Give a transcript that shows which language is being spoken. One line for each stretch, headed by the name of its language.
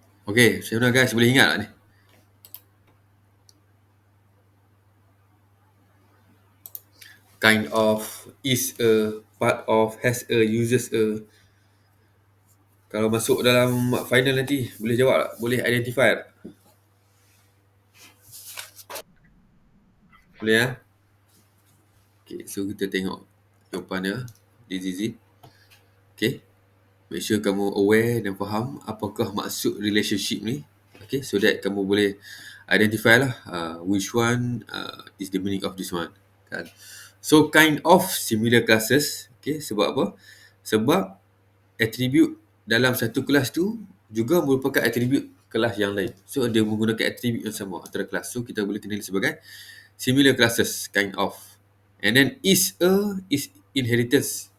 Malay: Okay, macam mana guys? Boleh ingat tak ni?
English: Kind of, is a, part of, has a, uses a.
Malay: Kalau masuk dalam final nanti, boleh jawab tak? Boleh identify tak? Boleh ya? Okay, so kita tengok jawapan dia.
English: This is it.
Malay: Okay. Make sure kamu aware dan faham apakah maksud relationship ni. Okay, so that kamu boleh identify lah
English: which one is the meaning of this one.
Malay: Kan?
English: So, kind of similar classes.
Malay: Okay, sebab apa? Sebab attribute dalam satu kelas tu juga merupakan attribute kelas yang lain. So, dia menggunakan attribute yang sama antara kelas. So, kita boleh kenali sebagai similar classes, kind of.
English: And then is a is inheritance.